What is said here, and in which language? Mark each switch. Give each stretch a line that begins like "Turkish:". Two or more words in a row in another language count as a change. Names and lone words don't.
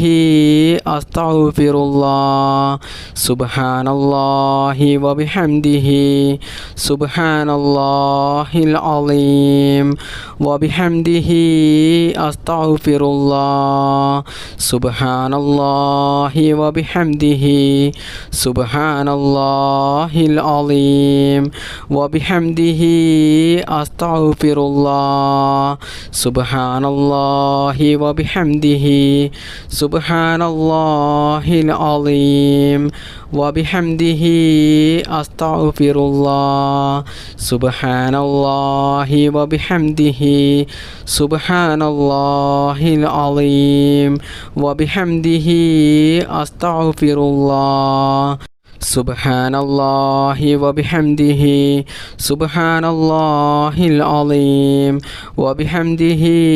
Arabic: أستغفر الله سبحان الله وبحمده سبحان الله العظيم وبحمده أستغفر الله سبحان الله وبحمده سبحان الله العظيم وبحمده أستغفر الله سبحان سبحان الله وبحمده سبحان الله العظيم وبحمده أستغفر الله سبحان الله وبحمده سبحان الله العظيم وبحمده أستغفر الله سبحان الله وبحمده سبحان الله العظيم وبحمده